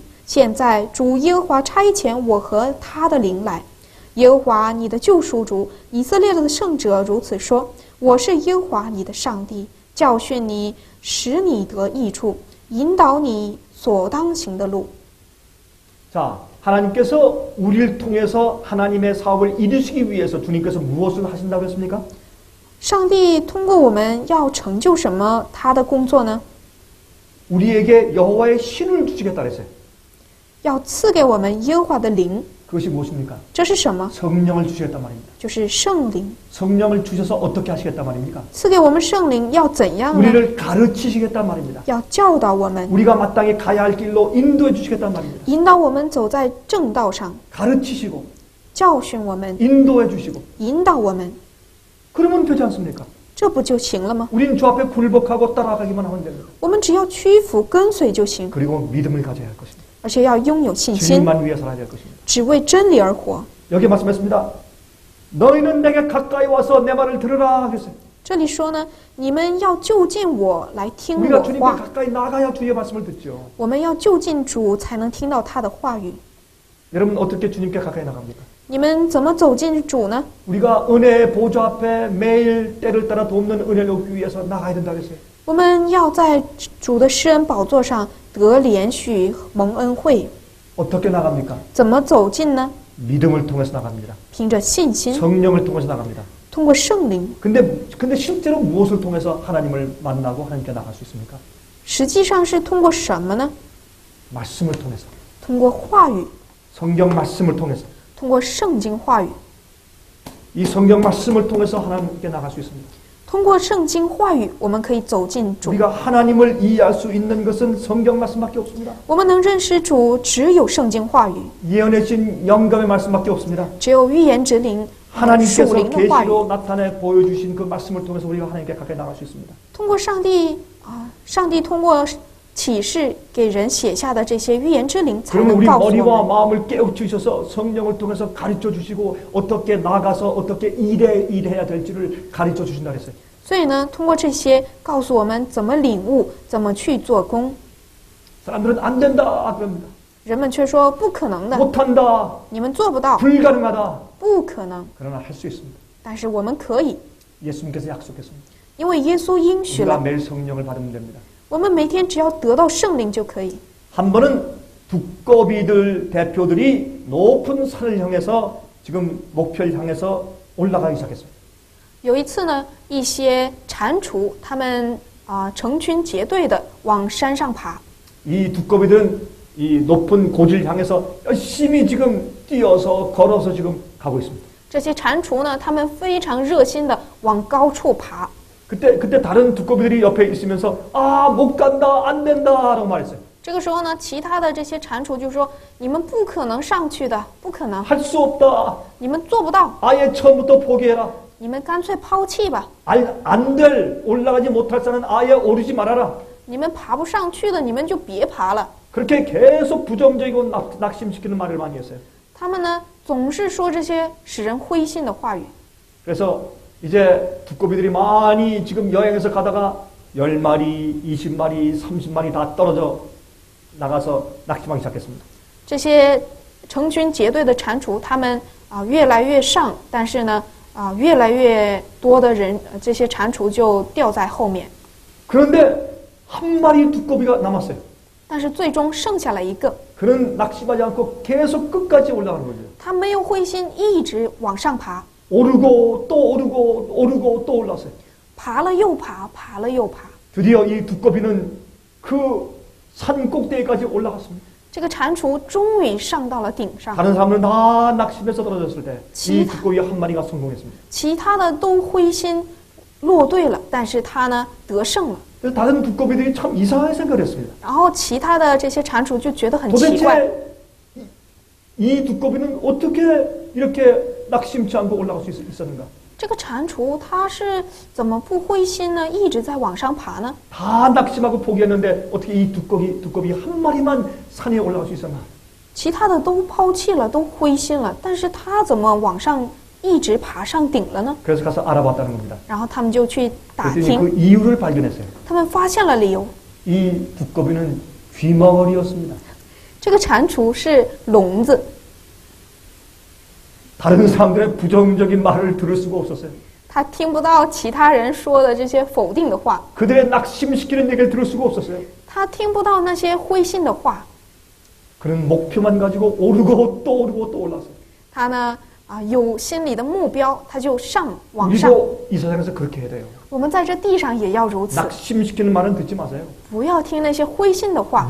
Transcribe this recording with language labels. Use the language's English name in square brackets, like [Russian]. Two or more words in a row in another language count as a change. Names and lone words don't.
[Chinese] 现在主耶和华差遣我和他的灵来。耶和华你的救赎主，以色列的圣者如此说：我是耶和华你的上帝，教训你，使你得益处，引导你所当行的路。” [Korean] 자, 하나님께서 우리를 통해서 하나님의 사업을 이루시기 위해서 주님께서 무엇을 하신다고 했습니까? [Chinese] 上帝通过我们要成就什么他的工作呢？ [Korean] 우리에게 여호와의 신을 주시겠다 그랬어요. [Chinese] 要赐给我们耶和华的灵， [Korean] 그것이 무엇입니까? [Chinese] 这是什么？ [Korean] 성령을 주시겠단 말입니다. [Chinese] 就是圣灵。 [Korean] 성령을 주셔서 어떻게 하시겠단 말입니까? [Chinese] 赐给我们圣灵要怎样呢？ [Korean] 우리를 가르치시겠단 말입니다. [Chinese] 要教导我们， [Korean] 우리가 마땅히 가야 할 길로 인도해 주시겠단 말입니다. [Chinese] 引导我们走在正道上， [Korean] 가르치시고 [Chinese] 教训我们， [Korean] 인도해 주시고 [Chinese] 引导我们， [Korean] 그러면 되지 않습니까? [Chinese] 这不就行了吗？ [Korean] 우리는 주 앞에 굴복하고 따라가기만 하면 됩니다. [Chinese] 我们只要屈服跟随就行， [Korean] 그리고 믿음을 가져야 할 것입니다. [Chinese] 而且要拥有信心， [Korean] 주님만 위해 살아야 될 것입니다. [Chinese] 只为真理而活。 [Korean] 여기 말씀했습니다. 너희는 내게 가까이 와서 내 말을 들으라 하겠어요. [Chinese] 这里说呢，你们要就近我来听 [Korean] 우리가 [Chinese] 我 [Korean] 주님께 [Chinese] 话， [Korean] 가까이 나가야 주의 말씀을 듣죠. [Chinese] 我们要就近主才能听到他的话语。 [Korean] 여러분 어떻게 주님께 가까이 나갑니까? [Chinese] 你们怎么走进主呢？ [Korean] 우리가 은혜의 보좌 앞에 매일 때를 따라 돕는 은혜를 얻기 위해서 나가야 된다고 했어요. [Chinese] 我们要在主的施恩宝座上得连续蒙恩惠， [Korean] 어떻게 나갑니까? [Chinese] 怎么走近呢？ [Korean] 믿음을 통해서 나갑니다. [Chinese] 凭着信心， [Korean] 성령을 통해서 나갑니다. [Chinese] 通过圣灵。 [Korean] 근데 실제로 무엇을 통해서 하나님을 만나고 하나님께 나갈 수 있습니까? [Chinese] 实际上是通过什么呢？ [Korean] 말씀을 통해서. [Chinese] 通过话语， [Korean] 성경 말씀을 통해서. [Chinese] 通过圣经话语， [Korean] 이 성경 말씀을 통해서 하나님께 나갈 수 있습니다. [Chinese] 通过圣经话语，我们可以走进主。 [Korean] 우리가 하나님을 이해할 수 있는 것은 성경 말씀밖에 없습니다. [Chinese] 我们能认识主，只有圣经话语， [Korean] 예언의 신 영감의 말씀밖에 없습니다. [Chinese] 只有预言之灵、属 [Korean] 하나님께서 [Chinese] 灵的话语。 [Korean] 계시로 나타내 보여주신 그 말씀을 통해서 우리가 하나님께 가까이 나갈 수 있습니다. [Chinese] 通过上帝通过启示给人写下的这些预言之灵，才 [Korean] 그러면 [Chinese] 能 [Korean] 우리 [Chinese] 告诉我 [Korean] 머리와 [Chinese] 们。 [Korean] 마음을 깨우치셔서 성령을 통해서 가르쳐 주시고 어떻게 나가서 어떻게 일해야 될지를 가르쳐 주신다 그랬어요. [Chinese] 所以呢，通过这些告诉我们怎么领悟，怎么去做工。 [Korean] 사람들은 안 된다 그럽니다. [Chinese] 人们却说不可能的， [Korean] 못한다. [Chinese] 你们做不到， [Korean] 불가능하다. [Chinese] 不可能。 [Korean] 그러나 할 수 있습니다. [Chinese] 但是我们可以， [Korean] 예수님께서 약속했습니다. [Chinese] 因为耶稣应许 [Korean] 우리가 [Chinese] 了， [Korean] 매일 성령을 받으면 됩니다. [Chinese] 我们每天只要得到圣灵就可以。 [Korean] 한 번은 두꺼비들 대표들이 높은 산을 향해서 지금 목표를 향해서 올라가기 시작했어요. [Chinese] 有一次呢，一些蟾蜍他们成群结队的往山上爬， [Korean] 이 두꺼비들은 이 높은 고지를 향해서 열심히 지금 뛰어서 걸어서 지금 가고 있습니다. [Chinese] 这些蟾蜍呢，它们非常热心的往高处爬。 [Korean] 그때 다른 두꺼비들이 옆에 있으면서 아, 못 간다, 안 된다라고 말했어요. [Chinese] 这个时候呢，其他的这些蟾蜍就说：“你们不可能上去的，不可能， [Korean] 할 수 없다. [Chinese] 你们做不到， [Korean] 아예 처음부터 포기해라. [Chinese] 你们干脆抛弃吧。 [Korean] 안 될, 올라가지 못할 자는 아예 오르지 말아라. [Chinese] 你们爬不上去的，你们就别爬了。 [Korean] 그렇게 계속 부정적이고 낙심시키는 말을 많이 했어요. [Chinese] 他们呢，总是说这些使人灰心的话语。 [Korean] 그래서 이제 두꺼비들이 많이 지금 여행에서 가다가 10마리, 20마리, 30마리 다 떨어져 나가서 낙심하기 시작했습니다. [Chinese] 这些成群结队的蟾蜍，它们越来越上，但是呢越来越多的人，这些蟾蜍就掉在后面。 [Korean] 그런데 한 마리 두꺼비가 남았어요. [Chinese] 但是最终剩下了一个， [Korean] 그는 낙심하지 않고 계속 끝까지 올라가는 거죠. [Chinese] 他没有灰心，一直往上爬， [Korean] 오르고 또 오르고 오르고 또 올랐어요. [Chinese] 爬了又爬，爬了又爬。 [Korean] 드디어 이 두꺼비는 그 산 꼭대기까지 올라갔습니다. [Chinese] 这个蟾蜍终于上到了顶上， [Korean] 다른 사람들은 다 낙심해서 떨어졌을 때 이 지- 두꺼비 한 마리가 성공했습니다. [Chinese] 其他的都灰心落队了，但是他呢得胜了。 [Korean] 그래서 다른 두꺼비들이 참 이상하게 생각을 했습니다. [Chinese] 然后其他的这些蟾蜍就觉得很奇怪， [Korean] 도대체 이 두꺼비는 어떻게 이렇게 낙심치 않고 올라갈 수 있었는가? [Chinese] 这个蟾蜍它是怎么不灰心呢？一直在往上爬呢？ [Korean] 다 낙심하고 포기했는데 어떻게 이 두꺼비 한 마리만 산에 올라갈 수 있었나? [Chinese] 其他的都抛弃了，都灰心了，但是它怎么往上一直爬上顶了呢？ [Korean] 그래서 가서 알아봤다는 겁니다. [Chinese] 然后他们就去打 [Korean] 그랬더니 [Chinese] 听， [Korean] 그 이유를 발견했어요. [Chinese] 他们发现了理由， [Korean] 이 두꺼비는 귀머거리였습니다. [Chinese] 这个蟾蜍是聋子， [Korean] 다른 사람들의 부정적인 말을 들을 수가 없었어요. [Chinese] 他听不到其他人说的这些否定的话， [Korean] 그들의 낙심시키는 얘기를 들을 수가 없었어요. [Chinese] 他听不到那些灰心的话， [Korean] 그는 목표만 가지고 오르고 또 오르고 또 올랐어요. [Chinese] 他呢有心里的目标，他就往上。 [Korean] 우리도 이 세상에서 그렇게 해야 돼요. [Chinese] 我们在这地上也要如此， [Korean] 낙심시키는 말은 듣지 마세요. [Chinese] 不要听那些灰心的话，